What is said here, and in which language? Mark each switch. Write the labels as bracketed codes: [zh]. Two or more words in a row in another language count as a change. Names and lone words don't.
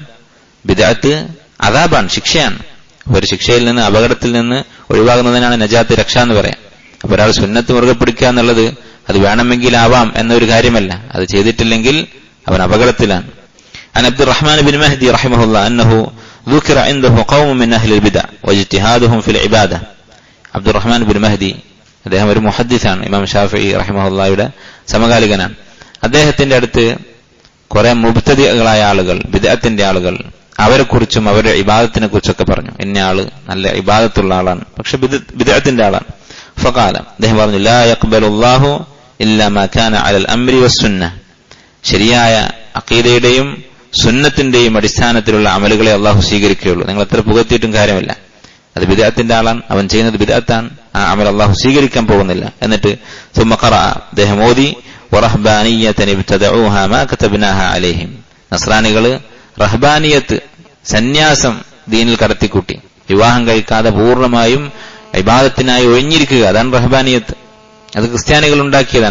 [ml] ബിദ്അത്ത് അദാബാണ്, ശിക്ഷയാണ്. ഒരു ശിക്ഷയിൽ നിന്ന്, അപകടത്തിൽ നിന്ന് ഒഴിവാകുന്നതിനാണ് നജാത്ത്, രക്ഷ എന്ന് പറയാം. അപ്പൊ ഒരാൾ സുന്നത്ത് മുറുകെ പിടിക്കുക എന്നുള്ളത് അത് വേണമെങ്കിൽ ആവാം എന്നൊരു കാര്യമല്ല. അത് ചെയ്തിട്ടില്ലെങ്കിൽ അവൻ അപകടത്തിലാണ്. [ar] عن عبد الرحمن بن مهدي رحمه الله أنه ذكر عنده قوم من أهل البدع واجتهادهم في العبادة. [ml] അബ്ദുറഹ്മാൻ ബിൻ മഹ്ദി അദ്ദേഹം ഒരു മുഹദ്ദിസാണ്, ഇമാം ഷാഫിഈ റഹിമഹുല്ലാഹയുടെ സമകാലികനാണ്. അദ്ദേഹത്തിന്റെ അടുത്ത് കുറെ മുബ്തദിഅകളായ ആളുകൾ, ബിദ്അത്തിന്റെ ആളുകൾ, അവരെക്കുറിച്ചും അവരുടെ ഇബാദത്തിനെ കുറിച്ചൊക്കെ പറഞ്ഞു. ഇന്ന ആള് നല്ല ഇബാദത്തുള്ള ആളാണ്, പക്ഷെ ബിദ്അത്തിന്റെ ആളാണ്. ഫഖാല, അദ്ദേഹം പറഞ്ഞു, [ar] لا يقبل الله إلا ما كان على الأمر والسنة, [ml] ശരിയായ അഖീദയുടെയും സുന്നത്തിന്റെയും അടിസ്ഥാനത്തിലുള്ള അമലുകളെ അള്ളാഹു സ്വീകരിക്കുകയുള്ളൂ. നിങ്ങൾ എത്ര പുകഴ്ത്തിയിട്ടും കാര്യമില്ല. അത് ബിദ്അത്തിന്റെ ആളാണ്, അവൻ ചെയ്യുന്നത് ബിദ്അത്താണ്, ആ അമൽ അള്ളാഹു സ്വീകരിക്കാൻ പോകുന്നില്ല. [ar] എന്നിട്ട് ثم قرأ, [ml] അദ്ദേഹം ഓതി, [ar] ورهبانية ابتدعوها ما كتبناها عليهم, [ml] നസ്രാനികള് റഹ്ബാനിയത്ത്, സന്യാസം ദീനിൽ കടത്തിക്കൂട്ടി, വിവാഹം കഴിക്കാതെ പൂർണ്ണമായും ഇബാദത്തിനായി ഒഴിഞ്ഞിരിക്കുക, അതാണ് റഹ്ബാനിയത്ത്. അത് ക്രിസ്ത്യാനികൾ ഉണ്ടാക്കിയതാണ്.